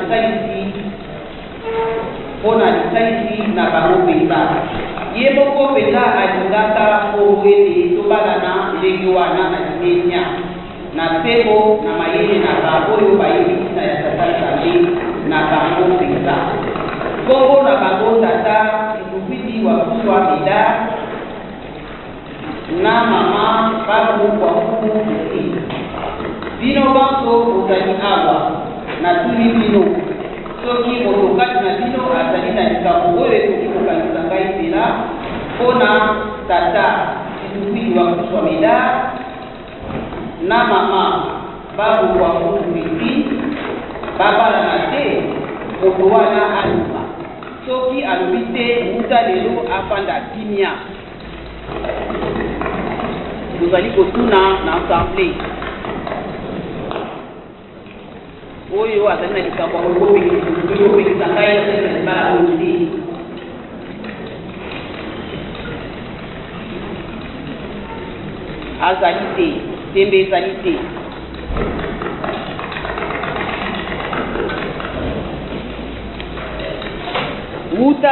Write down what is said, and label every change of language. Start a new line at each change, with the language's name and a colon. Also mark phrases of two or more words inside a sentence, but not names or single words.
Lingala: lisalisi na bango mpenza ye moko mpenza alingaka kombo ete tobalana ndenge wana na limemia na sembo na mayele na bango oyo bayebi ntina ya tata nzambe na bango mpenza kombo na bango tata Situvwidi wa Kuswa Medar na mama babu kwa vuvu Christine. Bino banso ozali awa na tuli bino soki otokati na bino azali na likambo oyo ekoki kokanisa ngai nzela mpona tata Situvwidi wa Kuswa Medar na mama babu kwa vuvu Christine babalana te moto wana aluba soki alobi te muta lelo afanda kimia tozali kotuna na ensemble oyo azali na likambo okopekisa ngai na libala oyo te azali te tembe ezali te wuta